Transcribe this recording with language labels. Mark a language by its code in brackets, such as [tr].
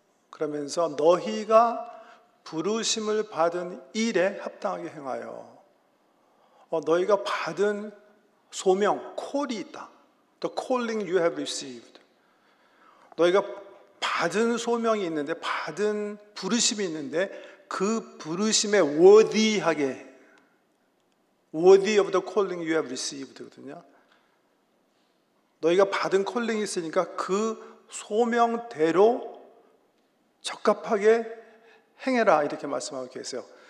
[ko] 그러면서 너희가 부르심을 받은 일에 합당하게 행하여 너희가 받은 소명, 콜이 있다. [en] The calling you have received. [ko] 너희가 받은 소명이 있는데, 받은 부르심이 있는데 그 부르심에 worthy하게, [en] worthy of the calling you have received [ko] 거든요. 너희가 받은 콜링이 있으니까 그 소명대로 적합하게 행해라 이렇게 말씀하고 계세요.